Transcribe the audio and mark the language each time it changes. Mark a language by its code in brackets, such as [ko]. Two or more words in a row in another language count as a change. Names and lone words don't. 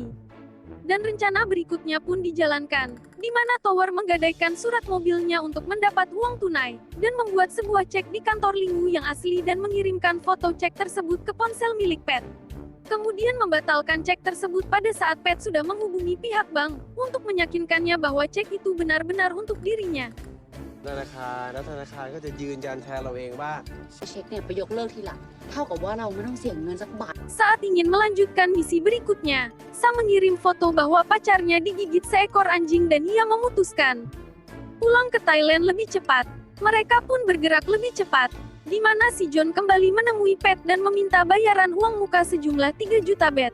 [id] Dan rencana berikutnya pun dijalankan, di mana Tower menggadaikan surat mobilnya untuk mendapat uang tunai, dan membuat sebuah cek di kantor Liu yang asli dan mengirimkan foto cek tersebut ke ponsel milik Pat. Kemudian membatalkan cek tersebut pada saat Pat sudah menghubungi pihak bank, untuk meyakinkannya bahwa cek itu benar-benar untuk dirinya. [th] ธนาคารแล้วธนาคารก็จะยืนยันแทนเราเองว่า เช็คเนี่ยไปยกเลิกทีหลังเท่ากับว่าเราไม่ต้องเสียเงินสักบาท [id] Saat ingin melanjutkan misi berikutnya, Sam mengirim foto bahwa pacarnya digigit seekor anjing dan ia memutuskan pulang ke Thailand lebih cepat. Mereka pun bergerak lebih cepat, di mana si John kembali menemui Pat dan meminta bayaran uang muka sejumlah 3 juta baht.